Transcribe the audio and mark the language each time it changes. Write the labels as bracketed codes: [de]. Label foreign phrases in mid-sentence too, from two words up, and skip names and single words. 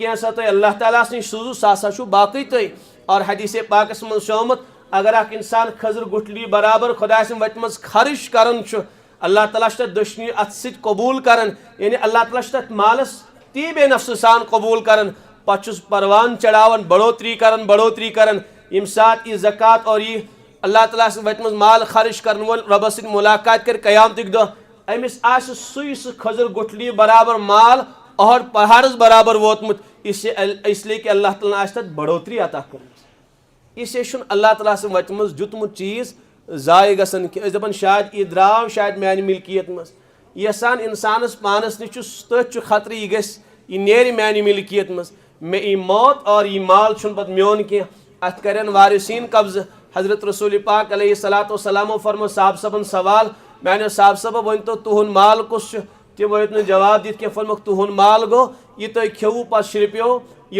[ks] کینٛژھا تۄہہِ اللہ تعالیٰ ہس نِش سوٗزوٗ سُہ ہسا چھُ باقٕے تۄہہِ اور حدیثے پاکس منٛز چھُ آمُت اگر اکھ انسان خٔزٕر گُٹھلی برابر خۄداے سٕنٛدِ وتہِ منٛز خرٕچ کران چھُ اللہ تعالیٰ چھُ تتھ دٔچھنہِ اتھٕ سۭتۍ قبوٗل کران یعنی اللہ تعالیٰ چھُ تتھ مالس تی بے نفسہٕ سان قبوٗل کران پتہٕ چھُس پروان چڑھاوان بڑھوتری کران ییٚمہِ ساتہٕ یہِ زکات اور یہِ اللہ تعالیٰ سٕنٛدِ وتہِ منٛز مال خرٕچ کرن وول رۄبس سۭتۍ مُلاقات کرِ قیامتٕکۍ دۄہ امس آس سہ کھزر گٹھلی برابر مال اور پہاڑس برابر ووتمت [ur] اس لیے کہ [ks] اللہ تعالیٰ آس تتھ بڑھوتری عطا کرمت [ur] اس لیے [ks] چھُنہٕ اللہ تعالیٰ سن وتہِ منٛز دیُتمُت چیٖز ضایع گژھان کینٛہہ أسۍ دپان شاید یہِ درٛاو شاید میانہِ ملکیت منٛز یژھان انسانس پانس نش تٔتھۍ چھُ خطرٕ یہِ گژھِ یہِ نیرِ میانہِ ملکیت منٛز مےٚ ای موت اور یہِ مال چھُنہٕ پتہٕ میون کینٛہہ اتھ کرن وارثیٖن قبضہٕ حضرت رسول پاک [ar] علیہ الصلاۃ والسلامو [ks] فرمو صاحب صٲبن سوال میانیو صاحب صٲبو ؤنۍتو تُہُنٛد مال کُس چھُ تِم ٲسۍ نہٕ جواب دِتھ کینٛہہ فرموکھ تُہُنٛد مال گوٚو یہِ تُہۍ کھیوٚوُ پتہٕ شرٛپیو یہِ